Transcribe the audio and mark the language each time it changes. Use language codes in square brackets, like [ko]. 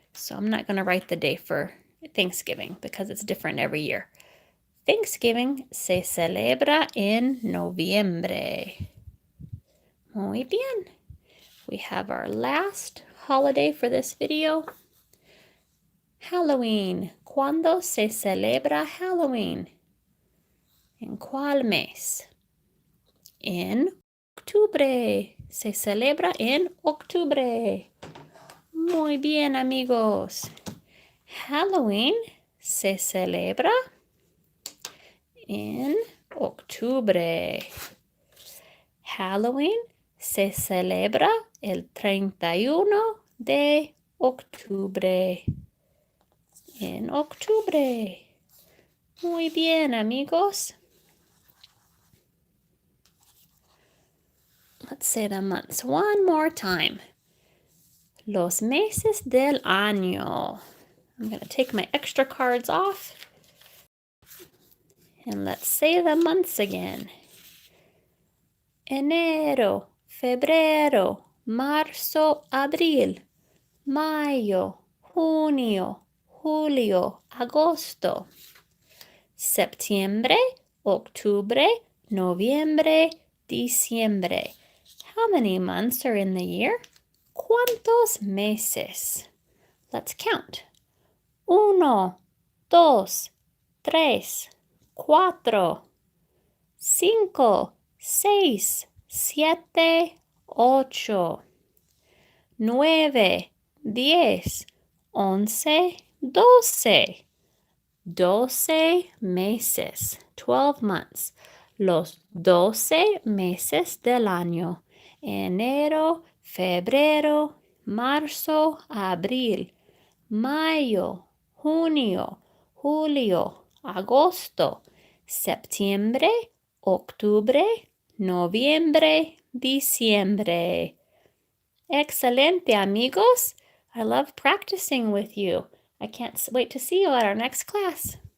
[en] So I'm not going to write the day for Thanksgiving because it's different every year. [es] Thanksgiving se celebra en noviembre. Muy bien. [en] We have our last holiday for this video. Halloween. [es] ¿Cuándo se celebra Halloween? ¿En cuál mes? En octubre. Se celebra en octubre. Muy bien, amigos. Halloween se celebra en octubre. Halloween se celebra el 31 de octubre. En octubre. Muy bien, amigos. [en] Let's say the months one more time. [es] Los meses del año. [en] I'm going to take my extra cards off. And let's say the months again. [es] Enero, febrero, marzo, abril, mayo, junio, julio, agosto. Septiembre, octubre, noviembre, diciembre. [en] How many months are in the year? [es] ¿Cuántos meses? [en] Let's count. 1, 2, 3, 4, 5, 6, 7, 8, 9, 10, 11, 12. [es] 12 meses, [en] 12 months. [es] Los 12 meses del año. Enero, febrero, marzo, abril, mayo, junio, julio, agosto, septiembre, octubre, noviembre, diciembre. Excelente, amigos. [en] I love practicing with you. I can't wait to see you at our next class.